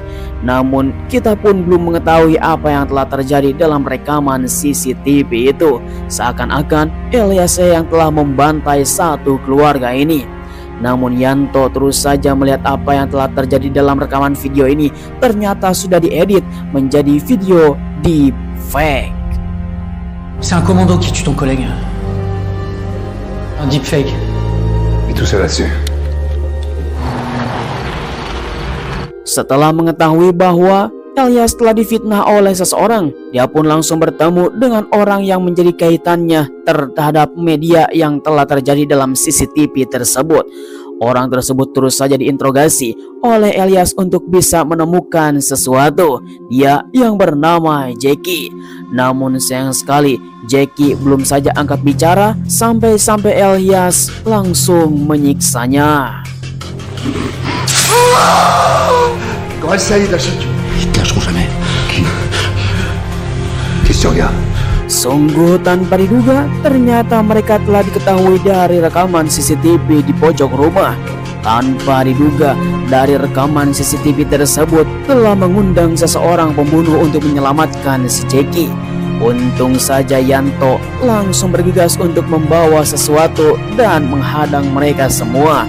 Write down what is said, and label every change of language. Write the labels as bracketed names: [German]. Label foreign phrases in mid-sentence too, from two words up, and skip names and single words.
[Indonesian] Namun kita pun belum mengetahui apa yang telah terjadi dalam rekaman CCTV itu. Seakan-akan Elias yang telah membantai satu keluarga ini. Namun Yanto terus saja melihat apa yang telah terjadi dalam rekaman video ini ternyata sudah diedit menjadi video deepfake. [French] C'est un commando qui tue ton collègue. Un deepfake. Et tout ça là-dessus. [Indonesian] Setelah mengetahui bahwa Elias telah difitnah oleh seseorang. Dia pun langsung bertemu dengan orang yang menjadi kaitannya terhadap media yang telah terjadi dalam CCTV tersebut. Orang tersebut terus saja diinterogasi oleh Elias untuk bisa menemukan sesuatu. Dia yang bernama Jackie. Namun sayang sekali, Jackie belum saja angkat bicara sampai Elias langsung menyiksanya. [French] Quand elle s'allie de la ceinture. Ils te lâcheront jamais. Qu'est-ce que tu regardes? [Indonesian] Sungguh tanpa diduga, ternyata mereka telah diketahui dari rekaman CCTV di pojok rumah. Tanpa diduga, dari rekaman CCTV tersebut telah mengundang seseorang pembunuh untuk menyelamatkan si Jackie. Untung saja Yanto langsung bergegas untuk membawa sesuatu dan menghadang mereka semua.